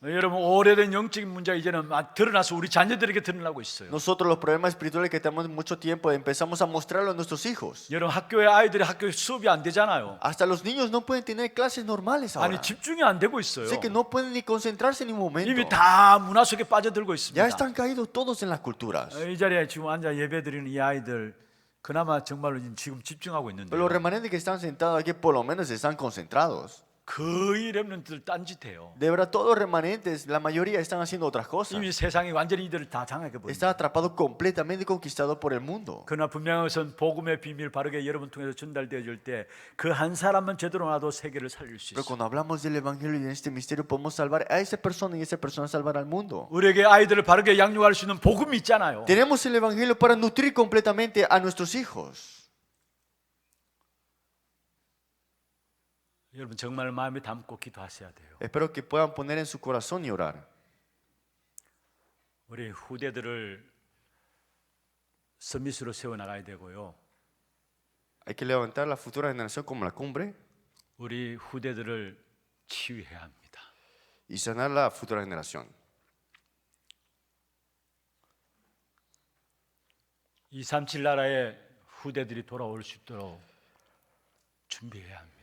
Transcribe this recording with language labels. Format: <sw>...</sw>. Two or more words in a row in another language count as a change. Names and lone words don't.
<ko>여러분 오래된 영적인 문제가 이제는 드러나서 우리 자녀들에게 드러나고 있어요.</ko> <es>Nosotros los problemas espirituales que tenemos mucho tiempo empezamos a mostrarlo a nuestros hijos.</es> <ko>여러분 학교에 아이들이 학교에 수업이 안 되잖아요.</ko> <es>Hasta los niños no pueden tener clases normales ahora.</es> <ko>아니 집중이 안 되고 있어요.</ko> <es>Sé que no pueden ni concentrarse en un momento.</es> <ko>이미 다 문화 속에 빠져들고 있습니다.</ko> <es>Ya están caídos todos en las culturas.</es> <ko>이 자리에 지금 앉아 예배드리는 이 아이들 그나마 정말로 지금 집중하고</ko> <es>Pero los</es> <ko>있는데요.</ko> <es>remanentes que están sentados aquí por lo menos están concentrados.</es> <ko>거의 렘넌트들 딴짓해요.</ko> <es>De verdad, todos los remanentes, la mayoría están haciendo otras cosas.</es> <ko>이미 세상이 완전히 이들을 다 장악해 버립니다.</ko> <es>Están atrapados completamente conquistados por el mundo.</es> <ko>그러나 분명한 것은 복음의 비밀 바르게 여러분 통해서 전달되어질 때 그 한 사람만 제대로 놔도 세계를 살릴 수</ko> <es>Pero</es> <ko>있어요.</ko> <es>cuando hablamos del evangelio y de este misterio, podemos salvar a esa persona y esa persona salvar al mundo.</es> <ko>우리에게 아이들을 바르게 양육할 수 있는 복음이 있잖아요.</ko> <es>Tenemos el evangelio para nutrir completamente a nuestros hijos.</es> <ko>여러분 정말 마음에 담고 기도하셔야 돼요.</ko> <es>Espero que puedan poner en su corazón y orar.</es> <ko>우리 후대들을 서밋으로 세워나가야 되고요.</ko> <es>Hay que levantar la futura generación como la cumbre</es> <ko>우리 후대들을 치유해야 합니다.</ko> <es>y sanar la futura generación.</es> <ko>237 나라의 후대들이 돌아올 수 있도록 준비해야 합니다.</ko>